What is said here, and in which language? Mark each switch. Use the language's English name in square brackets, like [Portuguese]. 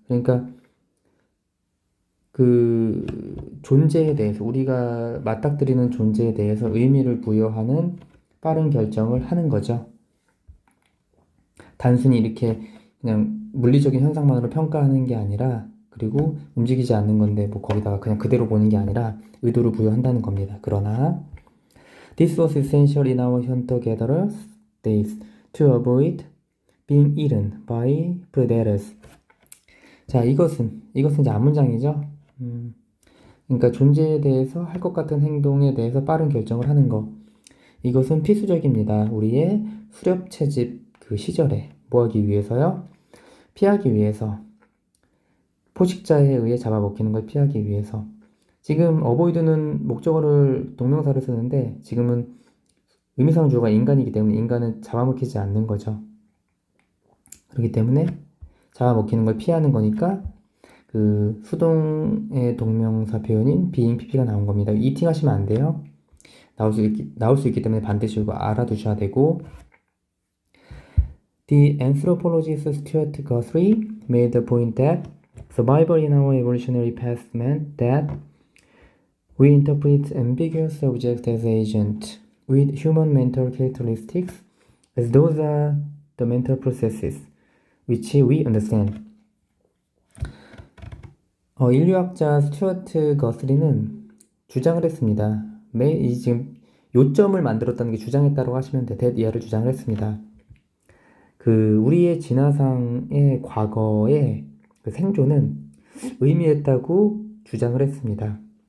[Korean] 그러니까 그 존재에 대해서 우리가 맞닥뜨리는 존재에 대해서 의미를 부여하는 빠른 결정을 하는 거죠. 단순히 이렇게 그냥 물리적인 현상만으로 평가하는 게 아니라 그리고 움직이지 않는 건데 뭐 거기다가 그냥 그대로 보는 게 아니라 의도를 부여한다는 겁니다. 그러나 [English] This was essential in our hunter-gatherers days to avoid being eaten by predators. [Korean] 자, 이것은 이제 앞문장이죠. 그러니까 존재에 대해서 할 것 같은 행동에 대해서 빠른 결정을 하는 거. 이것은 필수적입니다. 우리의 수렵 채집 그 시절에 뭐 하기 위해서요? 피하기 위해서. 포식자에 의해 잡아먹히는 걸 피하기 위해서. 지금 어보이드는 목적어를 동명사를 쓰는데 지금은 의미상 주어가 인간이기 때문에 인간은 잡아먹히지 않는 거죠. 그렇기 때문에 잡아먹히는 걸 피하는 거니까 그 수동의 동명사 표현인 being pp가 나온 겁니다. eating 하시면 안 돼요. 나올 수 있기 때문에 반드시 이거 알아두셔야 되고. [English] The anthropologist Stuart Guthrie made the point that survival in our evolutionary past meant that we interpret ambiguous objects as agents with human mental characteristics as those are the mental processes which we understand. [Korean] 인류학자 스튜어트 거스리는 주장을 했습니다. 지금 요점을 만들었다는 게 주장했다고 하시면 돼. 이하를 주장을 했습니다. 우리의 진화상의 과거의 그 생존은 의미했다고 주장을 했습니다.